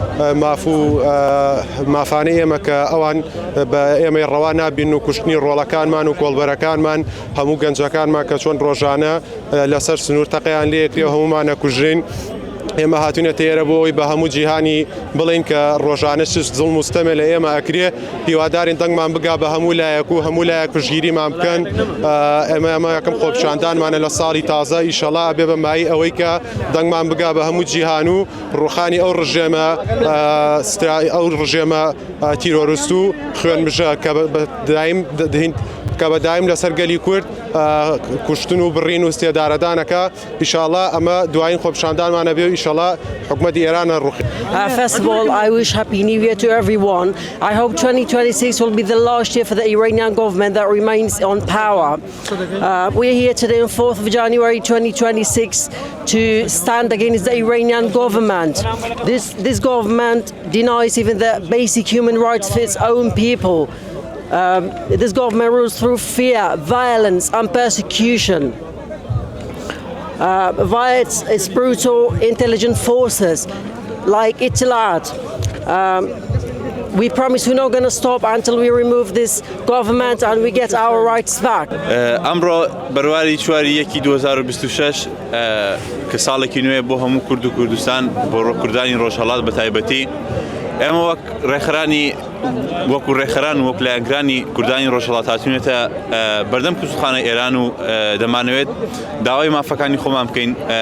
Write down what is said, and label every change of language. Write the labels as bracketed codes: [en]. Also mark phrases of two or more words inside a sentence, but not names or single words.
[ckb] مافانەی ئێمە کە ئەوان بە ئێمەی ڕەوا نابین و کوشتنی ڕۆڵەکانمان و کۆڵبەرەکانمان هەموو گەنجەکانمان کە چۆن ڕۆژانە لەسەر سنوور تەقیان لێکرێ هەمومانە کوژین ئێمە هاتوونە تێرە بۆ ئەوی بە هەموو جیهانی بڵین کە ڕۆژانە زوڵم و ستەمە لە ئێمە ئەکرێ هیوادارین دەنگمان بگا بە هەموو لایەک و هەموو لایەک پشگیریمان بکەن ئێمە یەکەم خۆپیشاندانمانە لە ساڵی تازە ئیشەڵا بێ بە مای ئەوەی کە دەنگمان بگا بە هەموو جیهان و ڕوخانی ئەو ڕژێمە تیرۆریست و خوێنمژە کە دایم دەهین کە بەدایم لەسەر گەلی کورد کوشتن و بڕین و استێدارەدانەکە ئیشاڵا ئەمە دوایین خۆپیشاندانمانە بێ و ئیشاڵا حکوومەتی ئێرانە ڕوخی. [en] First of all, I wish Happy New Year to everyone. I hope 2026 will be the last year for the Iranian government that remains on power. We're here today on 4th of January 2026 to stand against the Iranian government. This government denies even the basic human rights for its own people. This government rules through fear, violence and persecution via its brutal intelligence forces like Itilat. We promise we're not going to stop until we remove this government and we get our rights back. [ckb] ئەمڕۆ بەرواری 4/1/2026 کە ساڵێکی نوێ بۆ هەموو کورد و کوردستان بۆ کوردانی ڕۆژهەڵات بە تایبەتی ئێمە وەک ڕێکخرانی وەکو ڕێکخەران و وەک لایەنگرانی کوردانی ڕۆژهەڵات هاتوونێتە بەردەم کوچخانە ئێران و دەمانەوێت داوای مافەکانی خۆمان بکەین